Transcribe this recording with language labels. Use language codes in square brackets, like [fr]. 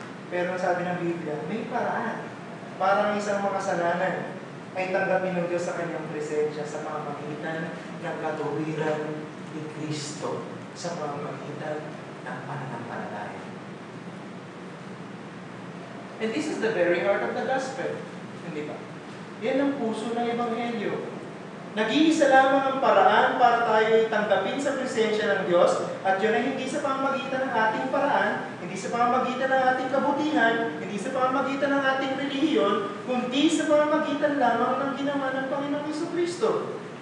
[tl] Pero sabi ng Biblia, may paraan para ang isang makasalanan ay tanggapin ng Diyos sa Kanyang presensya sa pamamagitan ng katuwiran ni Kristo, sa pamamagitan ng pananampalataya. [en] And this is the very heart of the gospel. [tl] Hindi ba? Yan ang puso ng Ebanghelyo. Nag-iisa lamang ang paraan para tayo tanggapin sa presensya ng Diyos, at yun ay hindi sa pamamagitan ng ating paraan, hindi sa pamamagitan ng ating kabutihan, hindi sa pamamagitan ng ating relihiyon, kundi sa pamamagitan lamang ng ginawa ng Panginoong Jesucristo.